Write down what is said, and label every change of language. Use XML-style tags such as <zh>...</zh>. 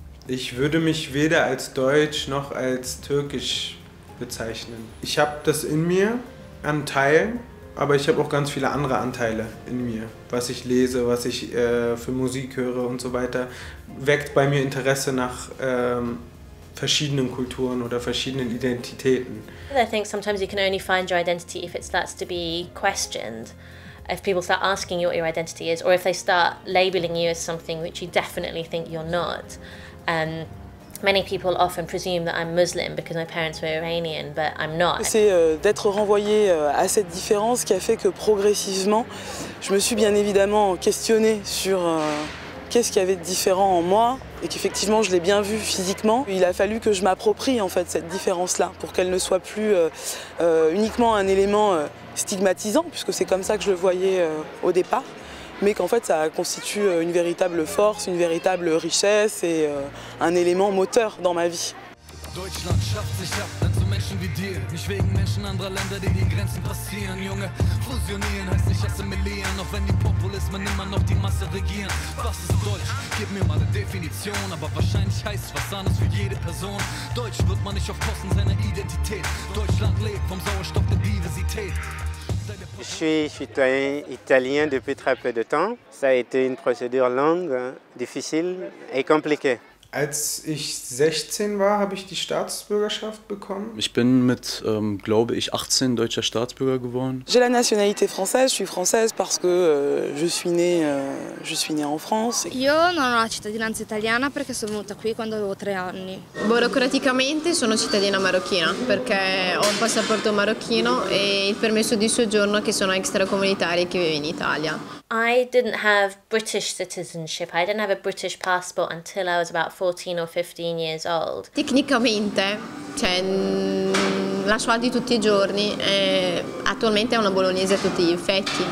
<de>Ich würde mich weder als deutsch noch als türkisch bezeichnen. Ich habe das in mir an Teilen, aber ich habe auch ganz viele andere Anteile in mir. Was ich lese, was ich für Musik höre und so weiter, weckt bei mir Interesse nach verschiedenen Kulturen oder verschiedenen Identitäten.</de> <en>I think sometimes you can only find your identity if it starts to be questioned. If people start asking you what your identity is, or if they start labeling you as something which you definitely think you're not. Many people often presume that I'm Muslim because my parents were Iranian, but I'm not.</en> <fr>C'est d'être renvoyée à cette différence qui a fait que progressivement, je me suis bien évidemment questionnée sur qu'est-ce qu'il y avait de différent en moi et qu'effectivement je l'ai bien vu physiquement. Il a fallu que je m'approprie en fait cette différence-là pour qu'elle ne soit plus uniquement un élément stigmatisant, puisque c'est comme ça que je le voyais au départ, mais qu'en fait ça constitue une véritable force, une véritable richesse et un élément moteur dans ma vie.</fr> <de>Deutschland schafft sich ab, denn so Menschen wie dir, nicht wegen Menschen anderer Länder, die die Grenzen passieren, Junge. Fusionieren heißt nicht assimilieren, auch wenn die Populismen immer noch die Masse regieren. Was ist Deutsch? Gib mir mal eine Definition, aber wahrscheinlich heißt es was anderes für jede Person. Deutsch wird man nicht auf Kosten seiner Identität. Deutschland lebt vom Sauerstoff der Diversität.</de> <fr>Je suis citoyen italien depuis très peu de temps. Ça a été une procédure longue, difficile et compliquée.</fr> <de>Als ich 16 war, habe ich die Staatsbürgerschaft bekommen. Ich bin mit, glaube ich, 18 deutscher Staatsbürger geworden.</de> <fr>J'ai la nationalité française, je suis française parce que je suis née en France.</fr> <it>Io non ho la cittadinanza italiana perché sono venuta qui quando avevo 3 anni. Burocraticamente sono cittadina marocchina perché ho un passaporto marocchino e il permesso di soggiorno che sono extracomunitari che vive in Italia.</it> <en>I didn't have British citizenship. I didn't have a British passport until I was about 14 or 15 years old.</en> <it>Tecnicamente, cioè, la sua di tutti i giorni, attualmente è una bolognese a tutti gli effetti.</it>